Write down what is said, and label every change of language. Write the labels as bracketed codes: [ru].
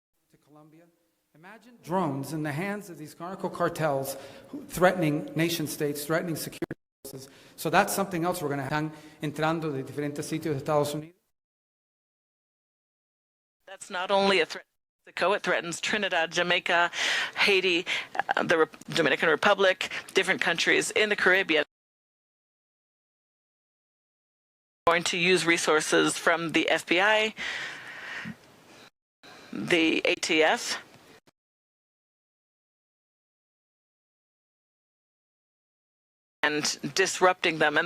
[en] To Colombia. Imagine drones in the hands of these narco cartels threatening nation states, threatening security forces. So that's something else we're going to have. [es] Están entrando de diferentes sitios de Estados Unidos. [en] That's not only a threat to Mexico, it threatens Trinidad, Jamaica, Haiti, the Dominican Republic, different countries in the Caribbean. We're going to use resources from the FBI, the ATF, and disrupting them.